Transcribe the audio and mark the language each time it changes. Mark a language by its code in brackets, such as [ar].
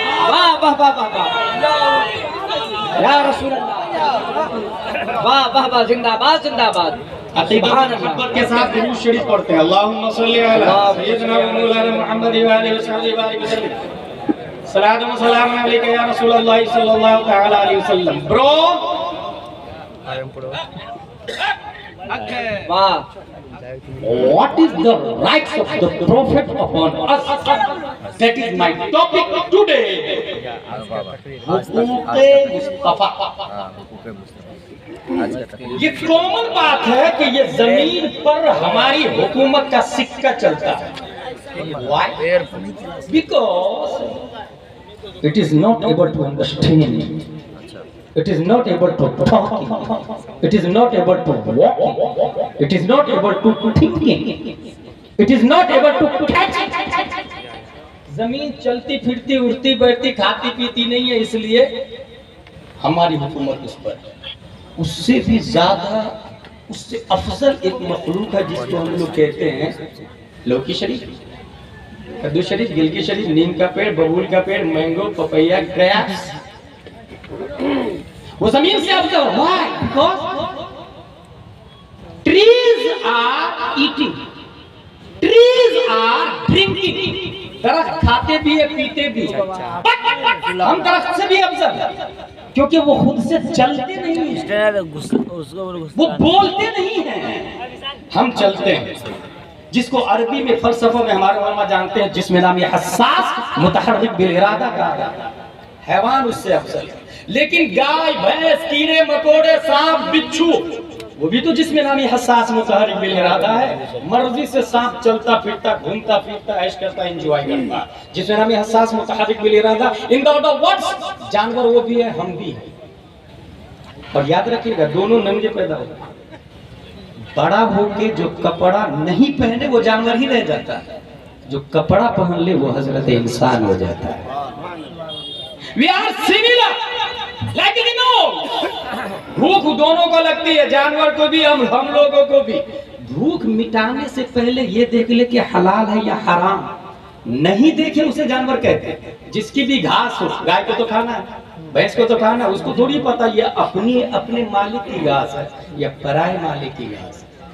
[ur] واہ واہ واہ واہ یا رسول اللہ، واہ واہ واہ، زندہ باد زندہ باد. عقیدہ محبت کے ساتھ درود شریف پڑھتے ہیں. [ar] اللہم صلی علی سیدنا و مولانا محمد و آلہ وصحبہ وسلم. صلاۃ و سلام علیک یا رسول اللہ صلی اللہ تعالی علیہ وسلم. [en] برو what is the rights of the prophet upon us? That is my topic today. حقوق مصطفیٰ. [ur] یہ کامن بات ہے کہ یہ زمین پر ہماری حکومت کا سکہ چلتا ہے. [en] Why? Because it is not able to understand. It is not able to talk. It is not able to walk. It is not able to think. It is not able to catch. [ur] زمین چلتی پھرتی اڑتی بیٹھتی کھاتی پیتی نہیں ہے، اس لیے ہماری حکومت اس پر. اس سے بھی زیادہ اس سے افضل ایک مخلوق ہے جس کو ہم لوگ کہتے ہیں لوکی شریف، کدو شریف، گلکی شریف، نیم کا پیڑ، ببول کا پیڑ، مینگو، پپیا، گریپس. وہ زمین سے افضل ہے. Why? [en] Because trees are eating, trees are drinking. [ur] درخت کھاتے بھی ہے پیتے بھی ہے. ہم درخت سے بھی افضل ہیں کیونکہ وہ خود سے چلتے نہیں ہیں، وہ بولتے نہیں ہیں، ہم چلتے ہیں. جس کو عربی میں فلسفہ میں ہمارے علماء جانتے ہیں جس میں نام یہ حساس متحرک بالارادہ کہا جاتا ہے. حیوان اس سے افضل ہے. لیکن گائے بھینس کیڑے مکوڑے سانپ بچھو وہ بھی تو جس میں نامی حساس متحرک بالارادہ ہے. مرضی سے سانپ چلتا پھرتا گھومتا پھرتا عیش کرتا انجوائے کرتا جس میں نامی حساس متحرک بالارادہ. [en] in the other words [ur] جانور وہ بھی ہے ہم بھی ہیں. اور یاد رکھیے گا دونوں ننگے پیدا ہوتے ہیں. بڑا ہو کے جو کپڑا نہیں پہنے وہ جانور ہی رہ جاتا ہے، جو کپڑا پہن لے وہ حضرت انسان ہو جاتا ہے. [en] We are similar, like animals. [ur] بھوک دونوں کو لگتی ہے، جانور کو بھی ہم لوگوں کو بھی. بھوک مٹانے سے پہلے یہ دیکھ لے کہ حلال ہے یا حرام. نہیں دیکھے اسے جانور کہتے ہیں. جس کی بھی گھاس ہو، گائے کو تو کھانا ہے، بھینس کو تو کھانا ہے، اس کو تھوڑی پتا یہ اپنے مالک کی گھاس ہے یا پرائے مالک کی گھاس ہے.